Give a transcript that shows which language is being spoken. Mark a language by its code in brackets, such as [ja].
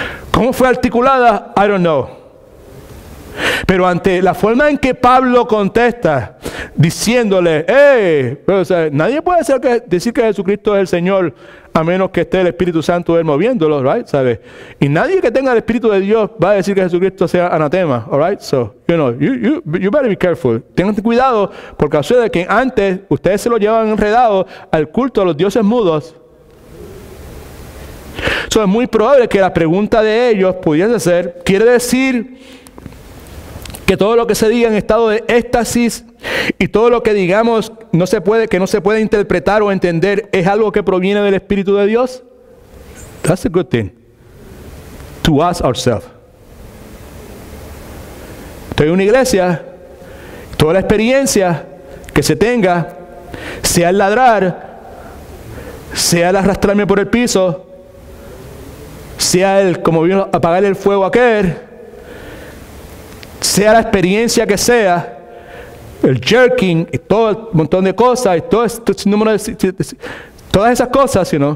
[es] ¿Cómo fue articulada? [en] I don't know. [es] Pero ante la forma en que Pablo contesta, diciéndole, nadie puede decir que Jesucristo es el Señor a menos que esté el Espíritu Santo de él moviéndolo, right? ¿Sabes? Y nadie que tenga el Espíritu de Dios va a decir que Jesucristo sea anatema, all right? [en] So, you better be careful. [es] Tengan cuidado porque sucede que antes ustedes se lo llevan enredado al culto a los dioses mudos. Es muy probable que la pregunta de ellos pudiese ser, ¿quiere decir que todo lo que se diga en estado de éxtasis y todo lo que digamos que no se puede interpretar o entender es algo que proviene del Espíritu de Dios? [en] That's a good thing to ask ourselves. [es] Estoy en una iglesia, toda la experiencia que se tenga, sea el ladrar, sea el arrastrarme por el piso, sea el, como vino, apagar el fuego aquel, sea la experiencia que sea, el jerking y todo el montón de cosas y todo este número de todas esas cosas,